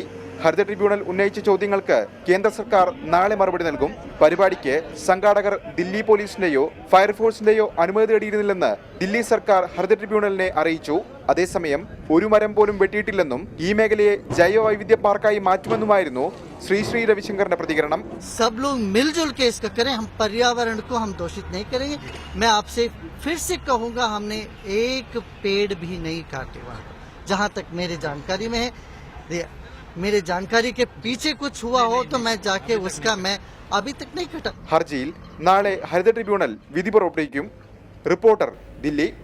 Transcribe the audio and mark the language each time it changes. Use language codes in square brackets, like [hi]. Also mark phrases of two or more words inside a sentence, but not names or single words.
[ml] ഹരിത ട്രിബ്യൂണൽ ഉന്നയിച്ച ചോദ്യങ്ങൾക്ക് കേന്ദ്ര സർക്കാർ നാളെ മറുപടി നൽകും. പരിപാടിക്ക് സംഘാടകർ ദില്ലി പോലീസിന്റെയോ ഫയർഫോഴ്സിന്റെയോ അനുമതി തേടിയിരുന്നില്ലെന്ന് ദില്ലി സർക്കാർ ഹരിത ട്രിബ്യൂണലിനെ അറിയിച്ചു. അതേസമയം ഒരു മരം പോലും വെട്ടിയിട്ടില്ലെന്നും ഈ മേഖലയെ ജൈവ വൈവിധ്യ പാർക്കായി മാറ്റുമെന്നുമായിരുന്നു ശ്രീ രവിശങ്കറിന്റെ പ്രതികരണം. [hi] सब लोग मिलजुल के इसका करें, हम पर्यावरण को हम दोषित नहीं करेंगे. मैं आपसे फिर से कहूंगा, हमने एक पेड़ भी नहीं काटे वहां जहां तक मेरी जानकारी में है. मेरे जानकारी के पीछे कुछ हुआ हो तो मैं जाके उसका मैं अभी तक नहीं कटा. [ml] ഹർജിയിൽ നാളെ ഹരിത ട്രിബ്യൂണൽ വിധി പുറപ്പെടുവിക്കും. റിപ്പോർട്ടർ, ദില്ലി.